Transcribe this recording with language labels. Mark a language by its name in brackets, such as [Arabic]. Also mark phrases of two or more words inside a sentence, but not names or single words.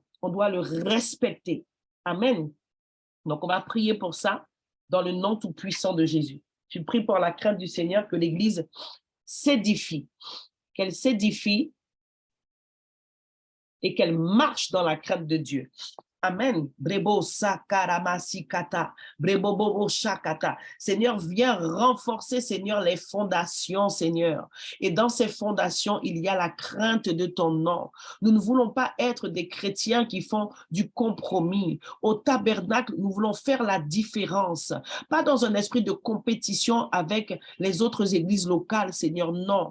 [French] On doit le respecter. Amen. Donc, on va prier pour ça dans le nom tout-puissant de Jésus. Je prie pour la crainte du Seigneur que l'Église s'édifie, qu'elle s'édifie et qu'elle marche dans la crainte de Dieu. Amen. Brebo sakaramassikata, brebo bobo shakata. Seigneur, viens renforcer, Seigneur, les fondations, Seigneur. Et dans ces fondations, il y a la crainte de ton nom. Nous ne voulons pas être des chrétiens qui font du compromis. Au tabernacle, nous voulons faire la différence. Pas dans un esprit de compétition avec les autres églises locales, Seigneur, non.